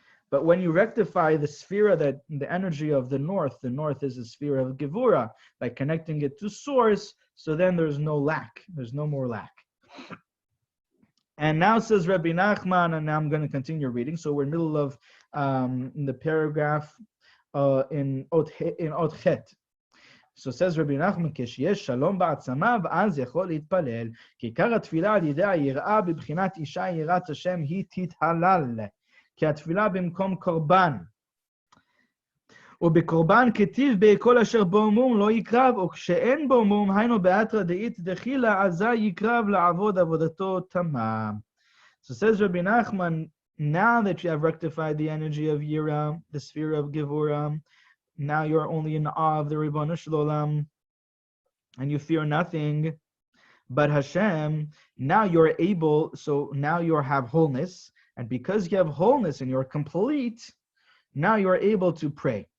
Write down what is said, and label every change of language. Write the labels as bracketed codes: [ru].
[en] But when you rectify the sphere, that the energy of the north is a sphere of Gevurah, by connecting it to source, so then there's no lack. There's no more lack. And now says Rabbi Nachman, and now I'm going to continue reading. So we're in the middle of the paragraph in Od Chet. So says Rabbi Nachman, [he] כשיש שלום בעצמיו, אז יכול להתפלל, כי עיקר התפילה על ידי היראה בבחינת אישה יראת השם היא תתהלל. כי התפילה במקום קורבן. ובקורבן כתיב בכל אשר בו מום לא יקרב, או כשאין בו מום, היינו באתרא דאית דחילה, אזי יקרב לעבוד עבודתו תמה. [en] So says Rabbi Nachman, now that you have rectified the energy of Yira, the sphere of Gevurah, now you're only in awe of the Ribono Shel Olam, and you fear nothing but Hashem. Now you're able, so now you have wholeness, and because you have wholeness and you're complete, now you're able to pray.